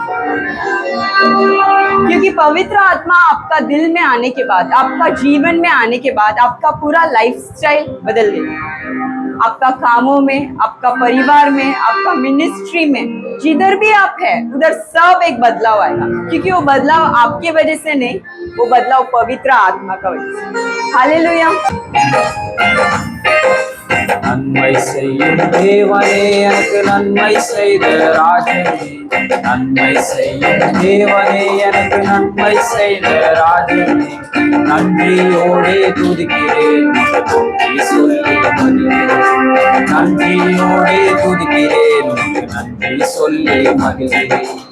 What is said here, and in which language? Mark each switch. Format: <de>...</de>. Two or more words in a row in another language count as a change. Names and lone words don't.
<hi>क्योंकि पवित्र आत्मा आपका दिल में आने के बाद, आपका जीवन में आने के बाद आपका पूरा लाइफस्टाइल बदल देगा। आपका कामों में, आपका परिवार में, आपका मिनिस्ट्री में, जिधर भी आप है उधर सब एक बदलाव आएगा। क्योंकि वो बदलाव आपके वजह से नहीं, वो बदलाव पवित्र आत्मा का वजह से। हालेलुया।</hi> <ta>நன்மை செய்யும் தேவனே எனக்கு நன்மை செய்த ராஜனே, நன்மை செய்யும் தேவனே எனக்கு நன்மை செய்த ராஜனே, நன்றியோடே துதிக்கிறேன் நன்றி சொல்லி மகிழ்கிறேன், நன்றியோடே துதிக்கிறேன் நன்றி சொல்லி மகிழ்கிறேன்,</ta>